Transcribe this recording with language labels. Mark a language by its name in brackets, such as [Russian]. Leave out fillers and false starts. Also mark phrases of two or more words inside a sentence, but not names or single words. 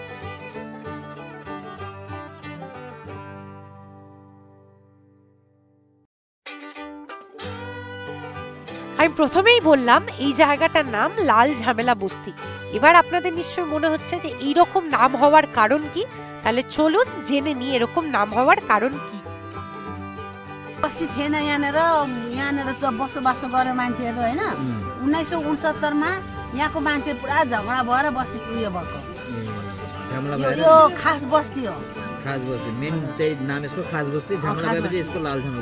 [Bangla] আমি প্রথমেই বললাম এই জায়গাটার নাম লাল ঝামেলা বস্তি। এবার আপনাদের নিশ্চয় মনে হচ্ছে যে এইরকম নাম হওয়ার কারণ কি, তাহলে চলুন জেনে নিই এরকম নাম হওয়ার কারণ কি। [Nepali] बस्ती थिएन यहाँनिर बसोबासो गरे मान्छेहरू होइन। 1969 यहाँको मान्छे पुरा झगडा भएर बस्ती उयो भएको यो खास बस्ती हो। खास बस्ती मेन चाहिँ नाम यसको खास बस्ती। झमेला भएपछि यसको लाल झमेला।